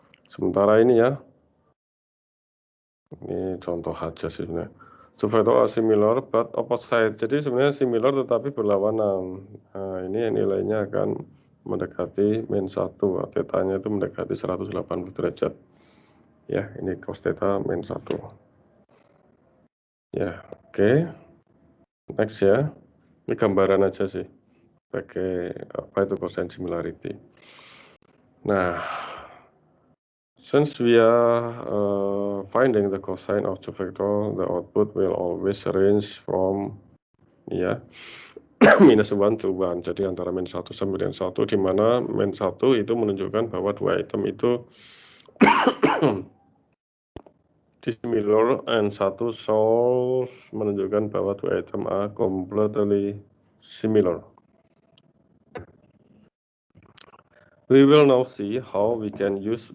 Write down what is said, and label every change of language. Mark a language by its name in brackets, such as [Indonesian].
[Indonesian] Sementara ini ya, ini contoh aja sih sebenarnya. [English] Two vector are similar but opposite. [Indonesian] Jadi sebenarnya similar tetapi berlawanan. Nah, ini nilainya akan mendekati -1. Tetanya itu mendekati 180 derajat. Ya, ini cos theta -1. Ya, oke. Next ya. Ini gambaran aja sih. Pakai apa itu cosine similarity. [English] Nah, since we are finding the cosine of two vector, the output will always range from ya -1 to 1. [Indonesian] Jadi antara -1 sampai dengan 1, di mana -1 itu menunjukkan bahwa dua item itu [English] dissimilar and 1 shows [Indonesian] menunjukkan bahwa dua item [English] are completely similar. We will now see how we can use.